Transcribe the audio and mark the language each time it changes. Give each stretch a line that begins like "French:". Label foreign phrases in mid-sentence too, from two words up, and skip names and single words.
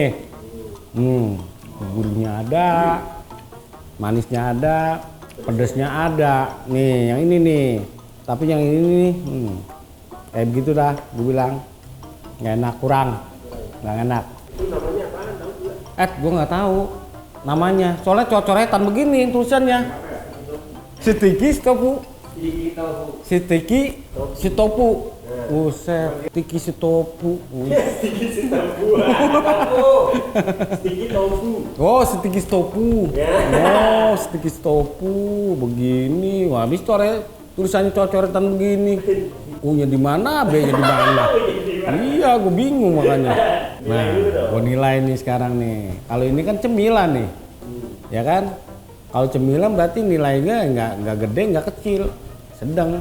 Indonesian: Gurihnya ada, manisnya ada, pedesnya ada. Nih, yang ini nih. Tapi yang ini nih, kayak begitu dah, gue bilang. Nggak enak, kurang. Nggak enak. Itu namanya apaan tahu juga? Gue nggak tahu namanya. Soalnya cocoretan begini tulisannya. Stiki stopu. Stiki tofu. Stiki stopu. Buset, stiki stopu. Stiki tofu. Stiki tofu. Oh, stiki stopu. Ya. Oh, stiki stopu. Begini. Wah, habis tuh tulisannya cocoretan begini. U-nya di mana, B-nya di mana? Iya, gue bingung makanya. Nah, gue nilai nih sekarang nih. Kalau ini kan cemilan nih, ya kan? Kalau cemilan berarti nilainya nggak gede, nggak kecil, sedang.